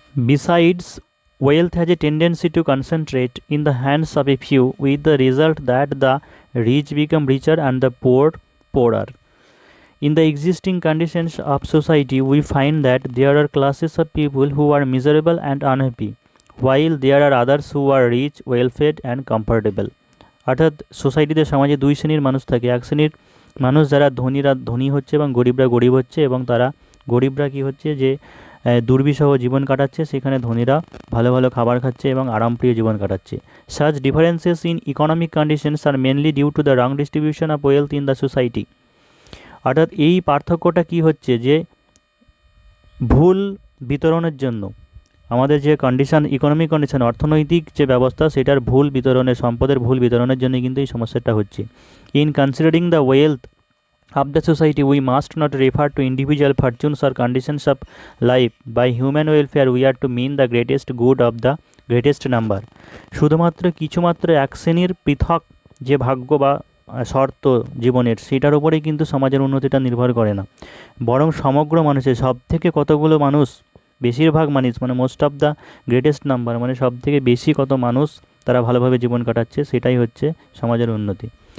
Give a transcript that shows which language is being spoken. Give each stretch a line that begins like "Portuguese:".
English: Besides, wealth has a tendency to concentrate in the hands of a few, with the result that the rich become richer and the poor poorer. In the existing conditions of society, we find that there are classes of people who are miserable and unhappy, while there are others who are rich, well-fed and comfortable.
Bangla: অর্থাৎ সোসাইটিতে, সমাজে 2 শ্রেণীর মানুষ থাকে। এক শ্রেণীর মানুষ যারা ধনীরা ধনী হচ্ছে এবং গরিবরা গরিব হচ্ছে, এবং তারা গরিবরা কি হচ্ছে যে দুর্বিষহ জীবন কাটাচ্ছে, সেখানে ধনীরা ভালো ভালো খাবার খাচ্ছে এবং আরামপ্রিয় জীবন কাটাচ্ছে।
English: Such differences in economic conditions are mainly due to the wrong distribution of wealth in the society.
Bangla: অর্থাৎ এই পার্থক্যটা কি হচ্ছে, যে ভুল বিতরণের জন্য, আমাদের যে কন্ডিশন, ইকোনমিক কন্ডিশন, অর্থনৈতিক যে ব্যবস্থা, সেটার ভুল বিতরণের, সম্পদের ভুল বিতরণের জন্য কিন্তু এই সমস্যাটা হচ্ছে।
English: In considering the wealth of the society, we must not refer to individual fortunes or conditions of life. By human welfare, we are to mean the greatest good of the greatest number.
Bangla: শুধুমাত্র কিছুমাত্র এক শ্রেণীর পৃথক যে ভাগ্য বা শর্ত জীবনের, সেটার উপরেই কিন্তু সমাজের উন্নতিটা নির্ভর করে না, বরং সমগ্র মানুষের, সব থেকে কতগুলো মানুষ, বেশিরভাগ মানুষ, মানে
English: most of the greatest number,
Bangla: মানে সব থেকে বেশি কত মানুষ তারা ভালোভাবে জীবন কাটাচ্ছে, সেটাই হচ্ছে সমাজের উন্নতি।